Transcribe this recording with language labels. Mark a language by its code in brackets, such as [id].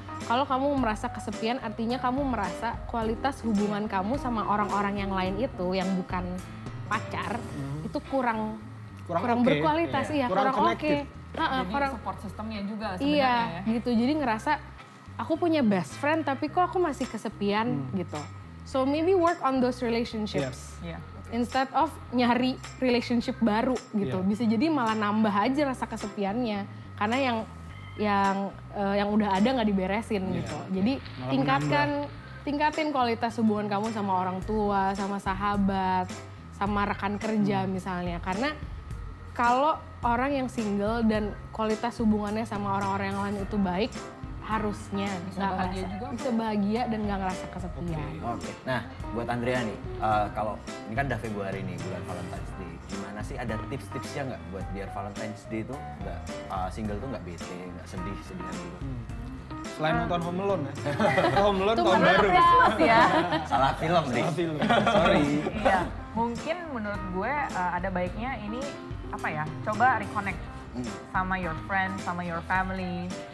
[id] Kalau kamu merasa kesepian, artinya kamu merasa kualitas hubungan kamu sama orang-orang yang lain itu, yang bukan pacar, itu kurang berkualitas, iya, kurang oke. Jadi support systemnya juga sebenarnya iya, ya. gitu. Jadi ngerasa aku punya best friend, tapi kok aku masih kesepian gitu. [en] So maybe work on those relationships. [id] Iya. [en] Instead of [id] nyari relationship baru gitu. Bisa jadi malah nambah aja rasa kesepiannya. Karena yang udah ada nggak diberesin gitu. Jadi tingkatin kualitas hubungan kamu sama orang tua, sama sahabat, sama rekan kerja misalnya. Karena kalau orang yang single dan kualitas hubungannya sama orang-orang yang lain itu baik, harusnya bisa bahagia dan nggak ngerasa kesepian. Oke. Nah, buat Andrea nih, kalau ini kan udah Februari nih, bulan Valentine's Day. Gimana sih, ada tips-tipsnya nggak buat biar Valentine's Day itu nggak single tuh nggak bete, nggak sedihan dulu? Selain nonton Home Alone ya. Home Alone Itu tahun baru. Christmas ya. Salah film nih. Salah film. Sorry. Iya, mungkin menurut gue ada baiknya ini apa ya? Coba [en] reconnect sama your friends, sama your family.